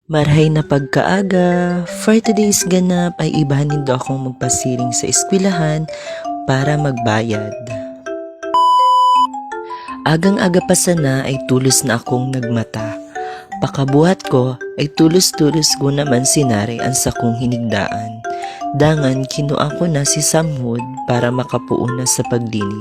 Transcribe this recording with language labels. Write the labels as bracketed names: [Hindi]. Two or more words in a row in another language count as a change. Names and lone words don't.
[Bikol] Marhay na pagkaaga, [English] for today's [Bikol] ganap ay ibahanin do akong magpasiring sa eskwelahan para magbayad. Agang-aga pa sana ay tulos na akong nagmata. Pakabuhat ko ay tulos-tulos ko naman sinari ang sakong hinigdaan. Dangan kinuha ko na si Samhud para makapuon na sa paglinig.